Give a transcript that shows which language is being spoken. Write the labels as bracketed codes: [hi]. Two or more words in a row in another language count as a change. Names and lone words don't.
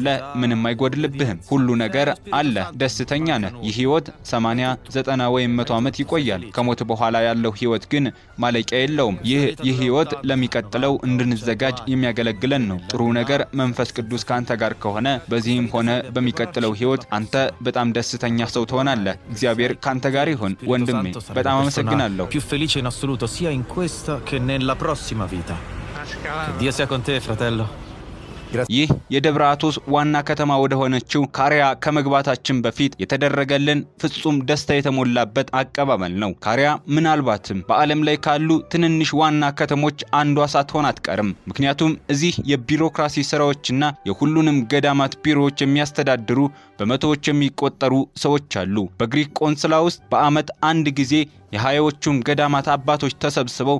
[am] ምንም አይጎድልብህም። ሁሉ ነገር አለ። ደስተኛ ነህ። ይህ ህይወት 80 90 ወይም 100 ዓመት ይቆያል። ከሞት በኋላ ያለው ህይወት ግን ማለቂያ የለውም። ይህ ህይወት ለሚቀጥለው እንድንዘጋጅ የሚያገለግለን ነው። ጥሩ ነገር መንፈስ ቅዱስ ካንተ ጋር ከሆነ በዚህም ሆነ በሚቀጥለው ህይወት አንተ በጣም ደስተኛ ሰው ትሆናለህ። እግዚአብሔር ካንተ ጋር ይሁን ወንድሜ። በጣም አመሰግናለሁ። [it] più felice in assoluto sia in questa che nella prossima vita. Che Dio sia con te, fratello. [am] ይህ የደብረ አቶስ ዋና ከተማ ወደ ሆነችው ካሪያ ከመግባታችን በፊት የተደረገልን ፍጹም ደስታ የተሞላበት አቀባበል ነው። ካሪያ ምናልባትም በዓለም ላይ ካሉ ትንንሽ ዋና ከተሞች አንዷ ሳትሆን አትቀርም። ምክንያቱም እዚህ የቢሮክራሲ ስራዎችና የሁሉንም ገዳማት ቢሮዎች የሚያስተዳድሩ በመቶዎች የሚቆጠሩ ሰዎች አሉ። በግሪክ ቆንስላ ውስጥ በአመት አንድ ጊዜ የሃያዎቹም ገዳማት አባቶች ተሰብስበው